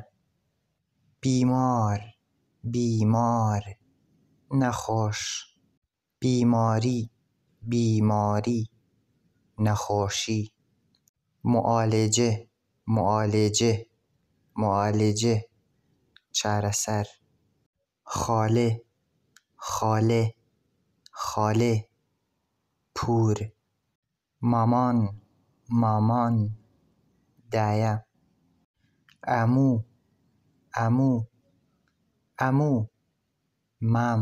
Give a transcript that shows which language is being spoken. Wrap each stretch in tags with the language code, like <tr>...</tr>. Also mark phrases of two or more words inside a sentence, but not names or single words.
<fa>بیمار بیمار نەخۆش. بیماری بیماری نەخۆشی. معالجه معالجه معالجه چارەسەر. خاڵێ خاڵێ خاڵێ پور. مامان مامان دایە. عەموو عەموو عەموو مام.</fa>